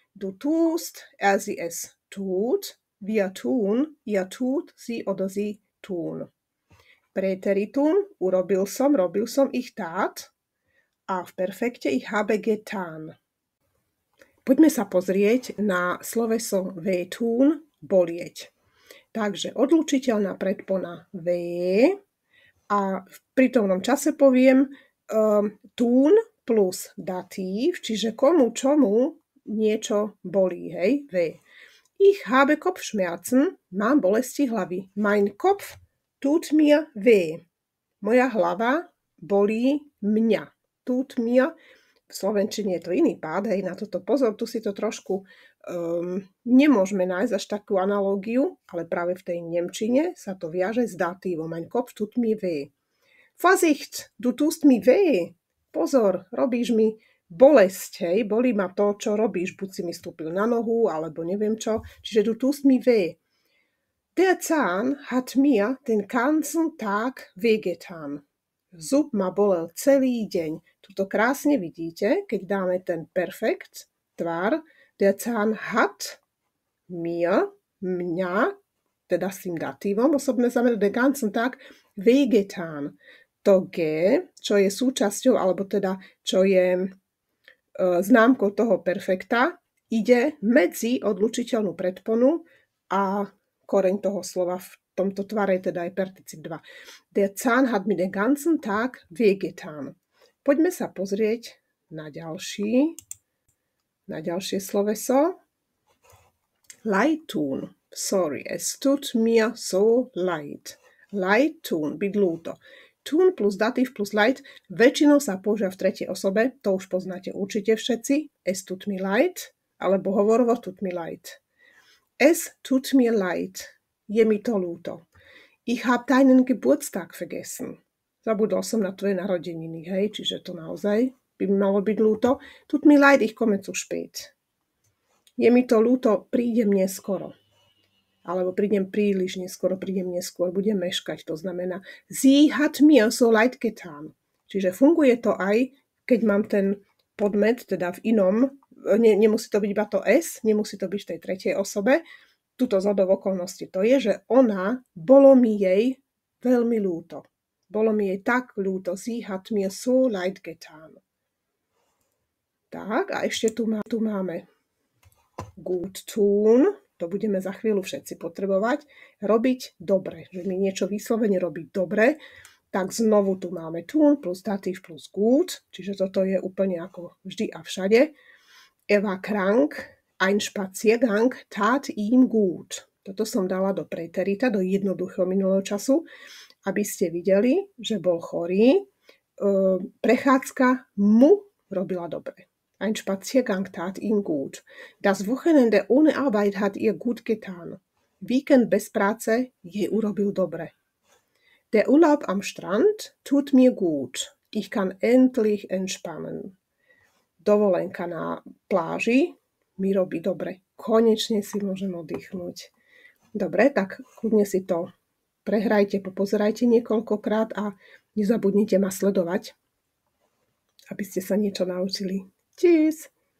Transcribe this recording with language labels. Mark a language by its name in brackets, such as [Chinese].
[German] Du tust, sie es tut, wir tun, ihr tut, sie oder sie tun. [Slovak] Präteritum, urobil som, robil som, [German] ich tat. [Slovak] A v perfekte [German] ich habe getan. [Slovak] Poďme sa pozrieť na sloveso wehtun, bolieť. Takže odlučiteľná predpona v a v prítomnom čase poviem tun plus datív, čiže komu čomu niečo bolí, hej, v. [German] Ich habe Kopfschmerzen, [Slovak] mám bolesti hlavy. [German] Mein Kopf tut mir weh. [Slovak] Moja hlava bolí mňa. Tut mir, v slovenčine je to iný pád, hej, na toto pozor, tu si to trošku nemôžeme nájsť až takú analógiu, ale práve v tej nemčine sa to viaže s datívom. [German] Mein Kopf tut mir weh. Vorsicht, du tust mir weh. [Slovak] Pozor, robíš mi bolesť, hej, bolí ma to, čo robíš, buď si mi stúpil na nohu, alebo neviem čo, čiže [German] du tust mir weh. Der Zahn hat mir den ganzen Tag wehgetan. [Slovak] Zub ma bolel celý deň. Tuto krásne vidíte, keď dáme ten perfekt, tvar, [German] der Zahn hat mir, [Slovak] mňa, teda s tým datívom, osobné znamená [German] den ganzen Tag wehgetan. [Slovak] To G, čo je súčasťou, alebo teda čo je známkou toho perfekta, ide medzi odlučiteľnú predponu a koreň toho slova v tomto tvare, teda je particip 2. [German] Der Zahn hat mir den ganzen Tag wehgetan. [Slovak] Poďme sa pozrieť na ďalšie sloveso. [German] Leid tun. Sorry, es tut mir so leid. [Slovak] Leid tun, byť ľúto. Tun plus datív plus leid väčšinou sa používa v tretej osobe, to už poznáte určite všetci. [German] Es tut mir leid, [Slovak] alebo hovorovo [German] tut mir leid. Es tut mir leid. [Slovak] Je mi to ľúto. [German] Ich hab deinen Geburtstag vergessen. [Slovak] Zabudol som na tvoje narodeniny, hej, čiže to naozaj by mi malo byť ľúto. [German] Tut mir leid, ich komme zu spät. [Slovak] Je mi to ľúto, prídem neskoro. Alebo prídem príliš neskoro, prídem neskôr, budem meškať. To znamená, [German] sie hat mir so leid getan. [Slovak] Čiže funguje to aj, keď mám ten podmet, teda v inom, nemusí to byť iba to S, nemusí to byť v tej tretej osobe. Tuto zhodou okolností to je, že ona, bolo mi jej veľmi ľúto. Bolo mi jej tak ľúto. [German] Sie hat mir so leid getan. [Slovak] Tak, a ešte tu máme gut tun. To budeme za chvíľu všetci potrebovať. Robiť dobre. Že mi niečo vyslovene robiť dobre. Tak znovu tu máme tun plus datív plus gut. Čiže toto je úplne ako vždy a všade. [German] Er war krank. Ein Spaziergang tat ihm gut. [Slovak] Toto som dala do preterita, do jednoduchého minulého času, aby ste videli, že bol chorý. Prechádzka mu robila dobre. [German] Ein Spaziergang tat ihm gut. Das Wochenende ohne Arbeit hat ihr gut getan. [Slovak] Víkend bez práce jej urobil dobre. [German] Der Urlaub am Strand tut mir gut. Ich kann endlich entspannen. [Slovak] Dovolenka na pláži mi robí dobre. Konečne si môžem oddychnúť. Dobre, tak kľudne si to prehrajte, popozerajte niekoľkokrát a nezabudnite ma sledovať, aby ste sa niečo naučili. Tschüss!